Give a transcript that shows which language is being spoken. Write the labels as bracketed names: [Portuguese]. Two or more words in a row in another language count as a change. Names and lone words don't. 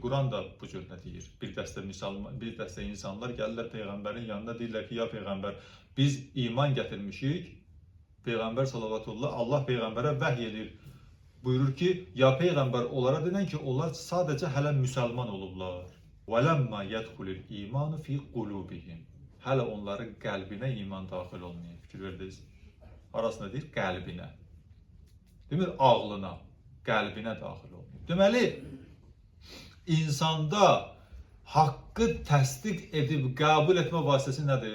[Azerbaijani] Quran da bu cür nə deyir? Bir dəstə insanlar gəlirlər Peyğəmbərin yanına, deyirlər ki, ya Peyğəmbər, biz iman gətirmişik. Peyğəmbər salavatullah, Allah Peyğəmbərə vəhy edir. Buyurur ki, ya Peyğəmbər onlara denən ki, onlar sadəcə hələ müsəlman olublar. [Arabic] وَلَمَّا يَدْخُلِ الْاِيمَانُ فِي قُلُوبِهِمْ. [Azerbaijani] Hələ onların qəlbinə iman daxil olmayıb. Fikir verdiniz. Arasında deyir, qəlbinə. Demir, ağlına, qəlbinə daxil olmayıb. Deməli, insanda haqqı təsdiq edib qəbul etmə vasitəsi nədir?